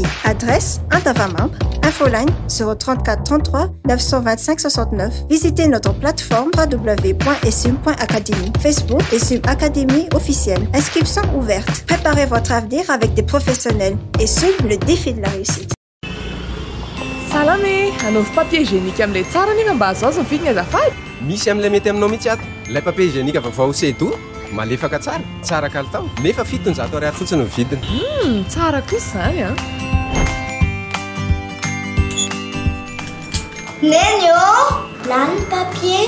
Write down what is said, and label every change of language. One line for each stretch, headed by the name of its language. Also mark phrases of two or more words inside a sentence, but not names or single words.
French: Adresse, Indavamambre, infoline 034 33 925 69. Visitez notre plateforme www.esum.academy. Facebook, ESUM Académie officielle. Inscription ouverte. Préparez votre avenir avec des professionnels. ESUM, le défi de la réussite.
Malagasy: Salame, anaovy
French: papier hygiénique
Malagasy: am'ilay tsara nena mba azo azo mividiny azafady. Misy am'ilay mety aminao mihitsy ato. Ilay
French: papier hygiénique
Malagasy: vaovao sedo malefaka tsara kalitao. Nefa 700 ariary fotsiny ny vidiny. Tsara kosa zany a. Nenyo,
French: lany papier.